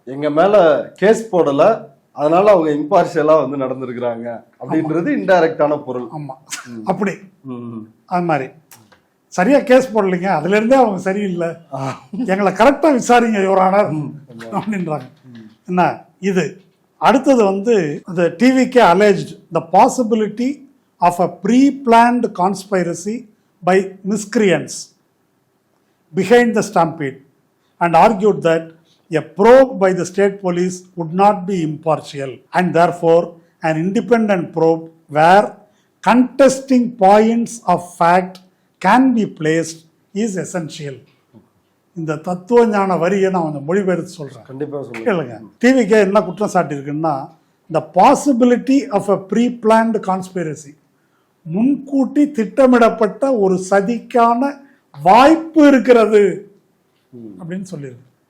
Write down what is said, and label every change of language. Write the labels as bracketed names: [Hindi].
[Tamil] எங்க மேல கேஸ் போடல, அதனால அவங்க இம்பார்ஷியலா வந்து நடந்திருக்கிறாங்க அப்படின்றது இன்டைரக்டான பொருள். ஆமா, அப்படி அது மாதிரி சரியா கேஸ் போடலைங்க, அதுல இருந்தே அவங்க சரியில்லை, எங்களை கரெக்டா விசாரிங்க யுவரானர் அப்படின்றாங்க. என்ன இது? அடுத்தது வந்து [English] the TVK alleged the possibility of a pre-planned conspiracy by miscreants behind the stampede and argued that a probe by the state police would not be impartial and therefore an independent probe where contesting points of fact can be placed is essential. [Tamil] இந்த தத்துவ ஞான வரியை நான் கொஞ்சம் மொழிபெயர்த்து சொல்கிறேன், கண்டிப்பாக கேளுங்க. டிவிக்கே என்ன குற்றம் சாட்டியிருக்குன்னா, இந்த possibility of a pre planned conspiracy, முன்கூட்டி திட்டமிடப்பட்ட ஒரு சதிக்கான வாய்ப்பு இருக்கிறது அப்படின்னு சொல்லியிருக்கு.